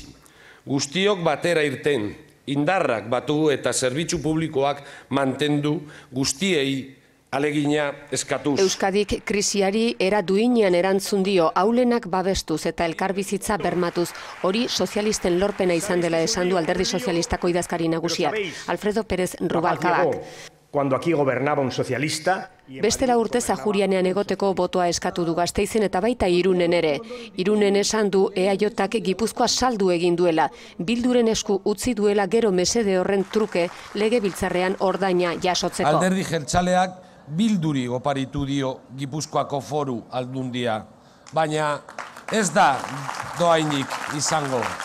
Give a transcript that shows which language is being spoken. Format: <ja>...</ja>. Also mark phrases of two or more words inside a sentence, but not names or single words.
<eu>Guztiok batera irten, indarrak batu eta zerbitzu publikoak mantendu guztiei alegina eskatuz. Euskadik krisiari era duinean erantzun dio, aulenak babestuz eta elkarbizitza bermatuz. Hori sozialisten lorpena izan dela esan du Alderdi Sozialistako idazkari nagusiak, Alfredo Pérez Rubalcabak.</eu> <es>Cuando aquí gobernaba un socialista.</es> <eu>Bestela urte Zajurianean egoteko botoa eskatu du Gasteizen eta baita Irunen ere. Irunen esan du EAJak Gipuzkoa saldu egin duela. Bilduren esku utzi duela gero mesede horren truke legebiltzarrean ordaina jasotzeko. Alderdi Jeltzaleak Bilduri oparitu dio Gipuzkoako foru aldundia, baina ez da doainik izango.</eu>